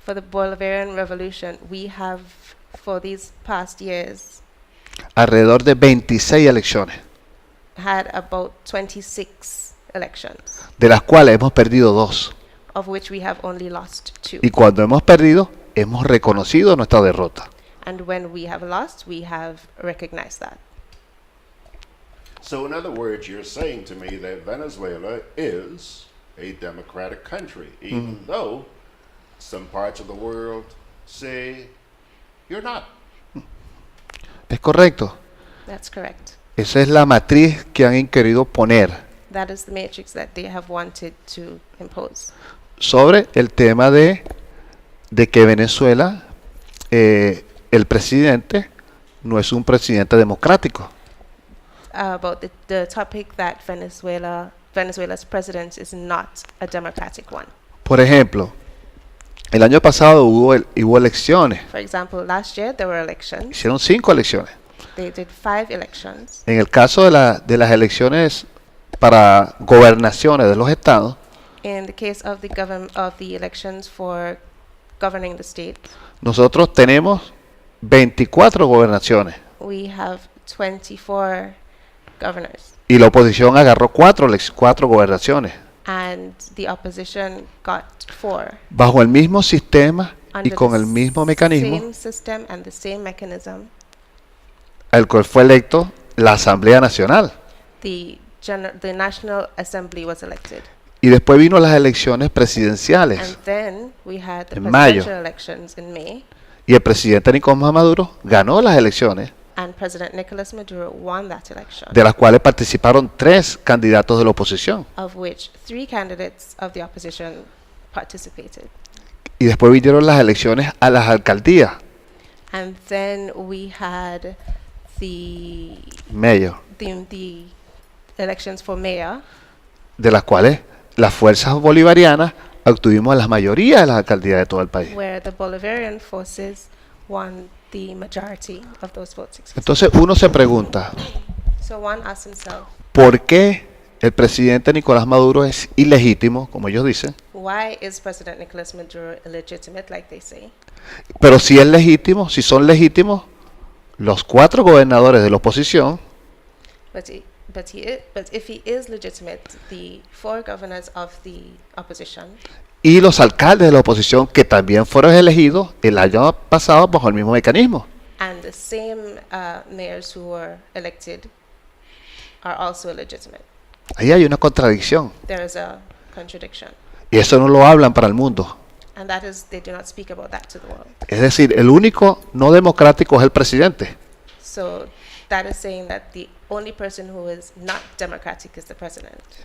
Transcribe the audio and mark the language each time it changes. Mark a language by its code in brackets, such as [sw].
[en] Bolivarian revolution, we have for these past years [es] alrededor de 26 elecciones, [en] had about 26 elections, [es] de las cuales hemos perdido 2. [en] of which we have only lost 2. [es] Y cuando hemos perdido, hemos reconocido nuestra derrota. [en] And when we have lost, we have recognized that. So in other words, you're saying to me that Venezuela is a democratic country, even though some parts of the world say you're not. [es] Es correcto. [en] That's correct. [es] Esa es la matriz que han querido poner [en] That is the matrix that they have wanted to impose [es] sobre el tema de que Venezuela, el presidente no es un presidente democrático. [en] about the topic that Venezuela's president is not a democratic one. [es] Por ejemplo, el año pasado hubo elecciones. [en] For example, last year there were elections. [es] Hicieron 5 elecciones. [en] They did 5 elections. [es] En el caso de las elecciones para gobernaciones de los estados, [en] In the case of the elections for governing the state, [es] nosotros tenemos 24 gobernaciones [en] we have 24 governors, [es] y la oposición agarró 4 gobernaciones [en] and the opposition got 4. [es] bajo el mismo sistema y [en] Under [es] con [en] the [es] el mismo mecanismo [en] same system and the same mechanism. [es] al cual fue electo la Asamblea Nacional. [en] The National Assembly was elected. [es] Y después vino las elecciones presidenciales [en] And then we had the [es] en mayo. [en] presidential elections in May, [es] Y el presidente Nicolás Maduro ganó las elecciones, [en] and President Nicolas Maduro won that election, [es] de las cuales participaron 3 candidatos de la oposición. [en] of which 3 candidates of the opposition participated. [es] Y después vinieron las elecciones a las alcaldías, [en] And then we had the mayor, the elections for mayor, [es] de las cuales las fuerzas bolivarianas obtuvimos la mayoría de las alcaldías de todo el país. [en] where the Bolivarian forces won the majority of those votes. [es] Entonces uno se pregunta, [en] So one asks himself, [es] ¿por qué el presidente Nicolás Maduro es ilegítimo, como ellos dicen? [en] why is President Nicolas Maduro illegitimate, like they say? [es] Pero si es legítimo, si son legítimos los 4 gobernadores de la oposición, [en] But if he is legitimate, the 4 governors of the opposition [es] y los alcaldes de la oposición que también fueron elegidos el año pasado bajo el mismo mecanismo. [en] and the same mayors who were elected are also illegitimate. [es] Ahí hay una contradicción. [en] There is a contradiction. [es] Y eso no lo hablan para el mundo. [en] And that is, they do not speak about that to the world. [es] Es decir, el único no democrático es el presidente. [en] So that is saying that the only person who is not democratic is the president.